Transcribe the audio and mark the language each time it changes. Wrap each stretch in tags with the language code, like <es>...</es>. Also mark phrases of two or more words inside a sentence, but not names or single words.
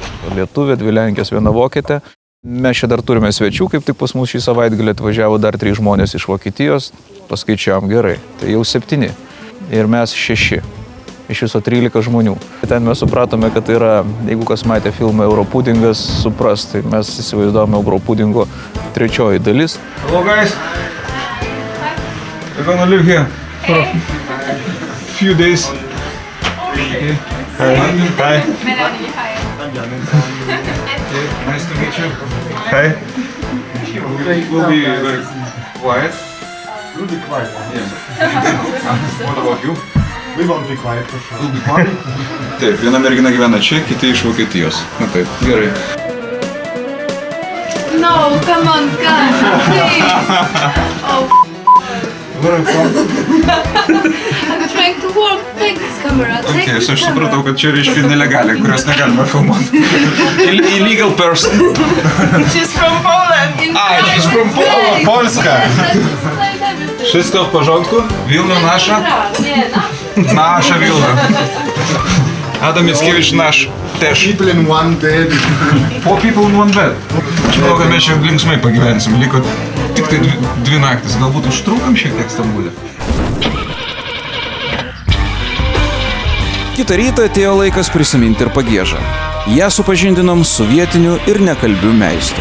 <lt>Lietuvė, 2 Lenkės, 1 Vokietė. Mes čia dar turime svečių, kaip tik pas mus šį savaitgalį atvažiavo dar 3 žmonės iš Vokietijos. Paskaičiavom gerai, tai jau 7. Ir mes 6. Iš viso 13 žmonių. Ten mes supratome, kad tai yra, jeigu kas matė filmą Europudingas, supras, tai mes įsivaizduojame Europudingo 3 dalis.</lt> <en>Hello guys. We're gonna live here for a few days. Hi. Hi. Nice to meet you. Hi. We'll be very quiet. We'll be quiet. What about you? We won't be quiet for sure. We'll be quiet.</en> <lt>Taip, viena mergina gyvena čia, kiti iš Vokietijos. Na taip, gerai.</lt> <en>No, come on, guys, please. Oh, Where are you from? I'm trying to work. Take this camera. Take Okay, this</en> <lt>aš</lt> <en>camera.</en> <lt>supratau, kad čia reiškia nelegalė, kurios negalima filmuoti.</lt> <en>Illegal person. She's from Poland. She's from Poland.</en> <pl>Polska. Wszystko w porządku? Wilna nasza? Nie, Nasza Wilna. Adam Mickiewicz nasz też.</pl> <en>People in one bed. 4 people in one bed.</en> <lt>Aš manau, kad mes čia linksmai pagyvensim. Liko tik tai 2 naktis. Galbūt užtrukam šiek tiek Stambulė. Kitą rytą atėjo laikas prisiminti ir Pagiežą. Ją supažindinom su vietiniu ir nekalbiu meistru.</lt>